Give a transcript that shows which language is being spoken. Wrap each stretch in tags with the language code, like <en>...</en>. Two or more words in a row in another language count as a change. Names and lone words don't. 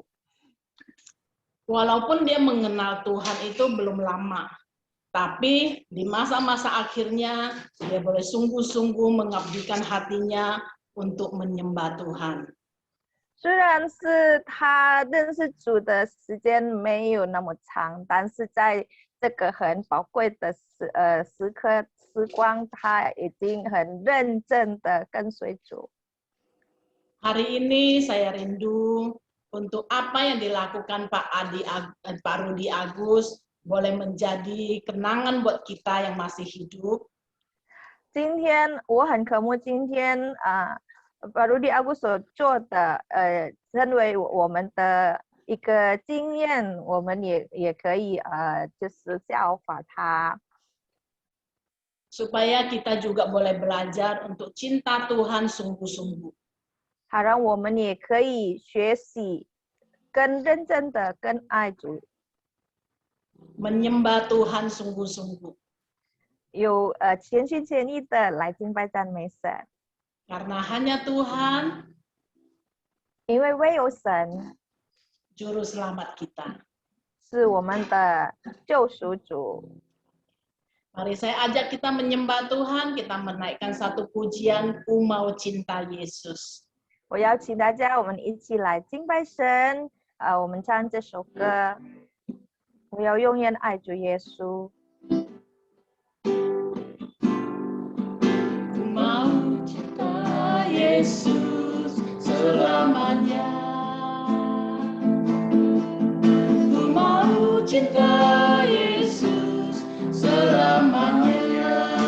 <id>Walaupun dia mengenal Tuhan itu belum lama, tapi di masa-masa akhirnya dia boleh sungguh-sungguh mengabdikan hatinya untuk menyembah Tuhan.</id> <zh>虽然是他认识主的时间没有那么长，但是在这个很宝贵的时光，他已经很认真的跟随主。</zh> <id>Hari ini saya rindu untuk apa yang dilakukan Pak Rudi Agus boleh menjadi kenangan buat kita yang masih hidup.</id> <zh>今天我很渴慕今天巴鲁迪阿古所做的成为我们的一个经验，我们也可以就是效法他。</zh> <id>Supaya kita juga boleh belajar untuk cinta Tuhan sungguh-sungguh.</id> <zh>好让我们也可以学习更认真的更爱主，</zh> <id>Menyembah Tuhan sungguh-sungguh.</id> <zh>有全心全意的来敬拜赞美神，</zh> <id>Karena hanya Tuhan</id> <zh>因为唯有神</zh> <id>juru selamat kita.</id> <zh>是我们的救赎主。</zh> <id>Mari saya ajak kita menyembah Tuhan, kita menaikkan satu pujian, Ku Mau Cinta Yesus.</id> <zh>我邀请大家，我们一起来敬拜神。我们唱这首歌，我要永远爱主耶稣。</zh> <id>Ku mau cinta Yesus selamanya. Ku mau cinta Yesus selamanya.</id>